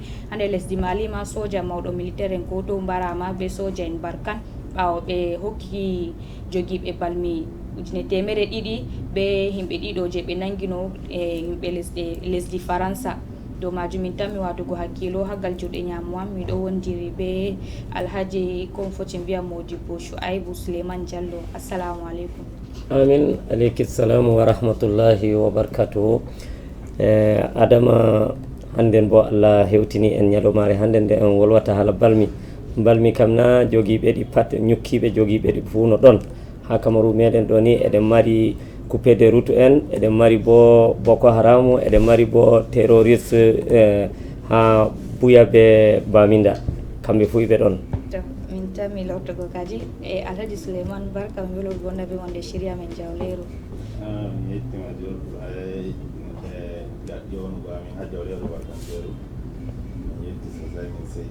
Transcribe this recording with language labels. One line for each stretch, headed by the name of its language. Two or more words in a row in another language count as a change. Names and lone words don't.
Fula: Ha nder lesdi Mali ma soja mawɗo militaire en goto mbarama be soja en Barkan ɓawo ɓe hokki jogiiɓe balmi 200 be himɓe ɗiɗo je ɓe nangino e yimɓe lesdi Faransa. Dow majum min tammi watugo hakkilo ha gal juuɗe ñamu am miɗo wondiri be Alhaji kon foti mbiya Modibo Shu'aibu Suleiman Diallo.
Arabic: السلام عليكم. آمين عليكم السلام ورحمة الله وبركاته.
Fula: Adama hannden bo Allah hewtini en ñalawmare hande nde en wolwata haala balmi kam na jogiiɓe ɗi pat ñukkiɓe jogiiɓe ɗi fuu no ɗon ha Cameroun meɗen ɗo ni eɗen mari
French: coupé de route
Fula: en eɗen mari bo Boko Haram eɗen mari bo terroriste ha Buya be Baminda kamɓe fuu ɓe ɗon. Min tammi lortogo kadi e Alhaji Suleiman barka mi welol gonɗa be wonde shirya men jawleru. Mi yettima ƴewnugo amin ha jawleru barkanteru min yetti sosai min seyi.